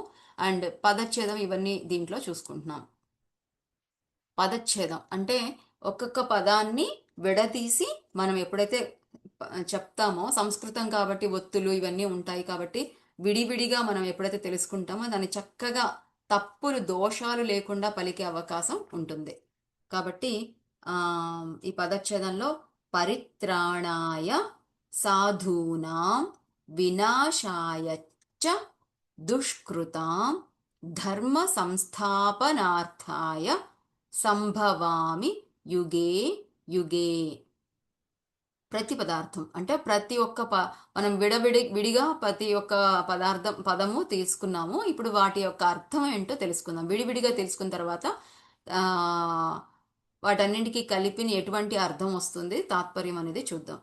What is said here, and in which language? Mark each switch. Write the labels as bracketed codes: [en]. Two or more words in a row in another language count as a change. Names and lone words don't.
[te] అండ్ పదచ్ఛేదం ఇవన్నీ దీంట్లో చూసుకుంటున్నాం. పదచ్ఛేదం అంటే ఒక్కొక్క పదాన్ని విడదీసి మనం ఎప్పుడైతే చెప్తామో, సంస్కృతం కాబట్టి ఒత్తులు ఇవన్నీ ఉంటాయి కాబట్టి విడివిడిగా మనం ఎప్పుడైతే తెలుసుకుంటామో దాన్ని చక్కగా తప్పులు దోషాలు లేకుండా పలికే అవకాశం ఉంటుంది. కాబట్టి ఈ పదచ్ఛేదంలో [sa] పరిత్రాణాయ సాధూనాం వినాశాయ చ దుష్కృతాం ధర్మ సంస్థాపనార్థాయ సంభవామి యుగే యుగే. [te] ప్రతి పదార్థం అంటే ప్రతి ఒక్క మనం విడిగా ప్రతి ఒక్క పదము తీసుకున్నాము. ఇప్పుడు వాటి యొక్క అర్థం ఏంటో తెలుసుకుందాం. విడివిడిగా తెలుసుకున్న తర్వాత వాటన్నింటికి కలిపి ఎటువంటి అర్థం వస్తుంది, తాత్పర్యం అనేది చూద్దాం.